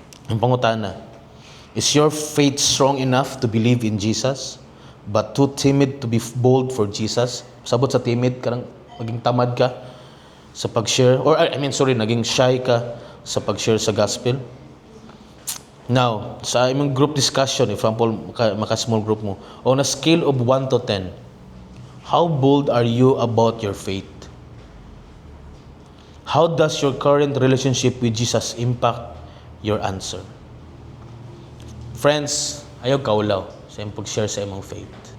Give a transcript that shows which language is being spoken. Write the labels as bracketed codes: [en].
[ceb] Ang pangutana, [en] is your faith strong enough to believe in Jesus, but too timid to be bold for Jesus? [ceb] Sabot sa timid, karang maging tamad ka sa pag-share, or naging shy ka sa pag-share sa gospel. [en] Now, [ceb] sa imong group discussion, [en] if example, maka-small group mo, on a scale of 1 to 10, how bold are you about your faith? How does your current relationship with Jesus impact your answer? [ceb] Friends, ayaw kaulaw sa imong pag-share sa imong faith.